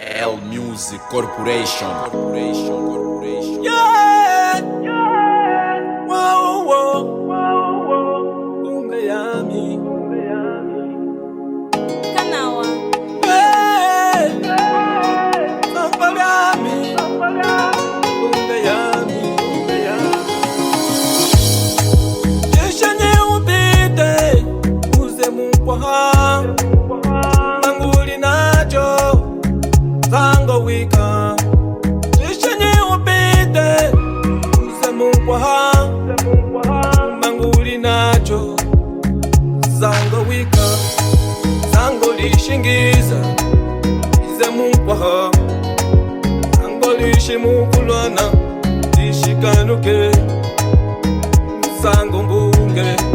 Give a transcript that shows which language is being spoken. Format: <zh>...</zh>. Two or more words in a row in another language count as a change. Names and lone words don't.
<en>L Music Corporation. Yeah. Whoa, whoa.</en> <lue>Umeyami. Kanawa. Hey. Umeyami. Umeyami. Yeshanye upite uze mukwaha manguli nacho zango wika. Yeshanye upite uze mukwaha manguli nacho zango wika. Zango lishingiza ize mukwaha zango lishimukulwana lishikanuke zango mbunge</lue>